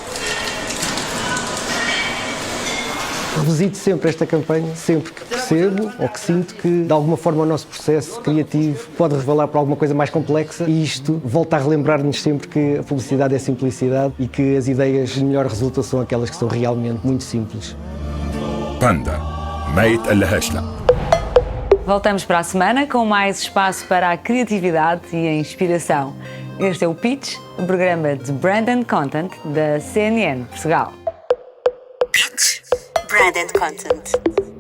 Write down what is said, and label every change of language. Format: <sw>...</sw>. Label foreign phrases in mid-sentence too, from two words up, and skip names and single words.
<pt>Revisito sempre esta campanha, sempre que percebo ou que sinto que de alguma forma o nosso processo criativo pode revelar para alguma coisa mais complexa e isto volta a relembrar-nos sempre que a publicidade é simplicidade e que as ideias de melhor resultado são aquelas que são realmente muito simples. Panda,</pt> <ar>ما يتقلهاش لا.</ar> <pt>Voltamos para a semana com mais espaço para a criatividade e a inspiração. Este é o Pitch, o programa de Brand and Content da CNN Portugal. Pitch, Brand and Content.</pt>